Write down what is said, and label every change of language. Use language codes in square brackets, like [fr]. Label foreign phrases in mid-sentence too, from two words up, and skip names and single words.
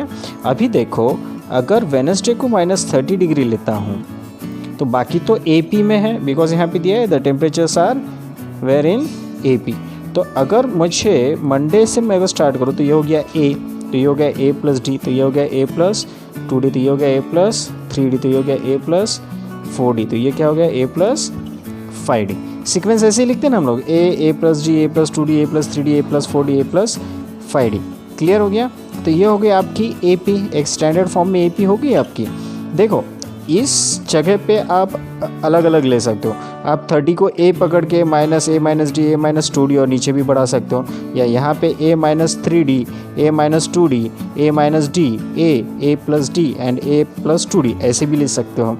[hi] अभी देखो, अगर वेडनेसडे को -30 डिग्री लेता हूँ तो बाकी तो AP में है, बिकॉज यहाँ पे दिया है [en] the temperatures are where in AP. [hi] तो अगर मुझे मंडे से मैं अगर स्टार्ट करूँ तो ये हो गया A, तो ये हो गया A + D, तो ये हो गया A + 2D, तो ये हो गया A + 3D, तो ये हो गया A + 4D, तो ये क्या हो गया A + 5D। सीक्वेंस ऐसे ही लिखते हैं ना हम लोग, [en] A + D, A + 2D, A + 3D, A + 4D, A + 5D। [hi] क्लियर हो गया? तो ये हो गई आपकी AP, एक [en] standard form [hi] में AP हो गई आपकी। देखो इस जगह पे आप अलग अलग ले सकते हो। आप 30 को A पकड़ के -A - D, A - 2D और नीचे भी बढ़ा सकते हो, या यहाँ पे A - 3D, A - 2D, A - D, A + D एंड A + 2D ऐसे भी ले सकते हो।